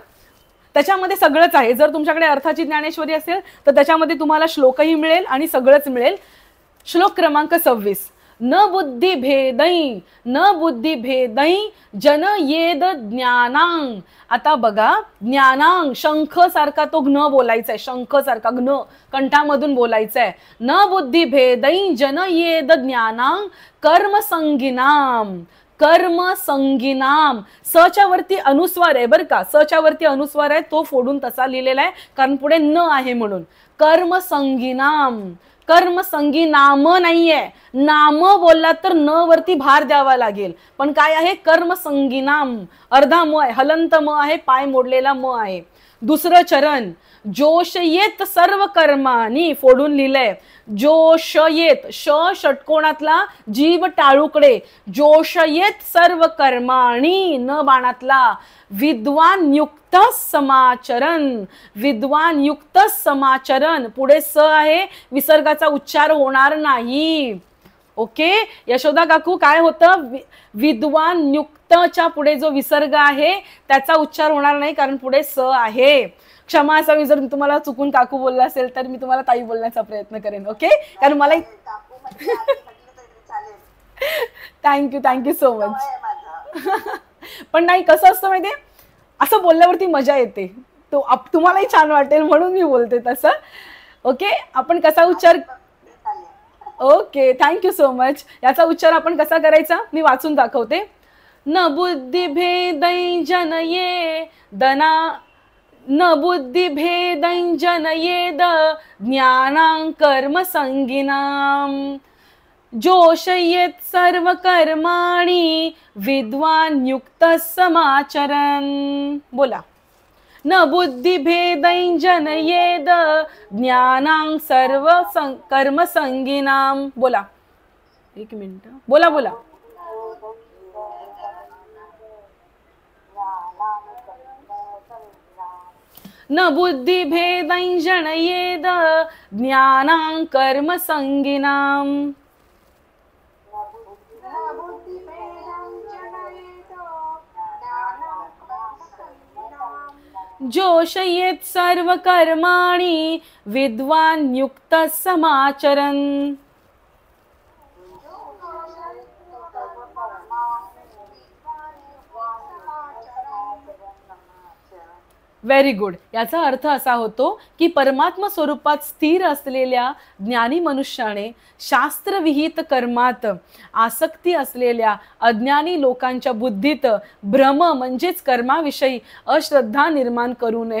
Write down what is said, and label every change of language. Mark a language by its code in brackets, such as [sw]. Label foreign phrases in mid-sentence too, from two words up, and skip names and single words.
[mr] त्याच्यामध्ये सगळंच आहे. जर तुमच्याकडे अर्थाची ज्ञानेश्वरी असेल तर त्याच्यामध्ये तुम्हाला श्लोकही मिळेल आणि सगळंच मिळेल. श्लोक क्रमांक 26. [sa] न बुद्धी भेदै जन येद ज्ञानांग. [mr] आता बघा, ज्ञानांग शंख सारखा तो घ्न बोलायचा आहे, शंख सारखा घ्न कंठामधून बोलायचा आहे. [sa] न बुद्धी भेदै जन येद ज्ञानांग कर्मसंगिनाम. [mr] कर्मसंगिनाम, सच्या वरती अनुस्वार आहे बरं का, सच्या वरती अनुस्वार आहे, तो फोडून तसा लिहिलेला आहे कारण पुढे न आहे म्हणून. कर्मसंगिनाम, कर्मसंगी नाम नाहीये, नाम बोलला तर न वरती भार द्यावा लागेल, पण काय आहे? कर्मसंगी नाम, अर्धा म आहे, हलंत म आहे, पाय मोडलेला म आहे. दुसरं चरण, [sa] जोश येत सर्व कर्मानी, [mr] फोडून लिहिलंय [sa] जोश येत, [mr] षटकोणातला जीव टाळूकडे, [sa] जोश येत सर्व कर्माणी, [mr] न बाणातला. [sa] विद्वान युक्त समाचरण, विद्वान युक्त समाचरण, [mr] पुढे स आहे, विसर्गाचा उच्चार होणार नाही. ओके यशोदा काकू, काय होतं, विद्वान युक्तच्या पुढे जो विसर्ग आहे त्याचा उच्चार होणार नाही, कारण पुढे स आहे. क्षमा असावी जर तुम्हाला चुकून काकू बोलला असेल तर, मी तुम्हाला ताई बोलण्याचा प्रयत्न करेन. ओके, कारण मला [en] thank you so much. [mr] पण नाही, कसं असतं माहितीये, असं बोलल्यावरती मजा येते, तो तुम्हालाही छान वाटेल म्हणून मी बोलते तसं. ओके, आपण कसा उच्चार, [en] okay thank you so much. [mr] याचा उच्चार आपण कसा करायचा मी वाचून दाखवते. [sa] न बुद्धी भेदै जनये दना, न बुद्धी भेदै जनयेद ज्ञानां कर्म संगिनां, जोषयेत् सर्व कर्माणि विद्वान युक्त समाचरन्. [mr] बोला. [sa] न बुद्धि भेदै जनयेद ज्ञानां सर्व कर्म संगिनां. [mr] बोला, एक मिनिट, बोला बोला. [sa] न बुद्धि भेदै जनयेद ज्ञानां कर्म संगिनां, जोषयेत् सर्व कर्माणि विद्वान युक्त समाचरन्. [en] very good. [mr] याचा अर्थ असा होतो की परमात्मा स्वरूपात स्थिर असलेल्या ज्ञानी मनुष्याने शास्त्रविहित कर्मात आसक्ती असलेल्या अज्ञानी लोकांच्या बुद्धीत भ्रम म्हणजेच कर्माविषयी अश्रद्धा निर्माण करू नये.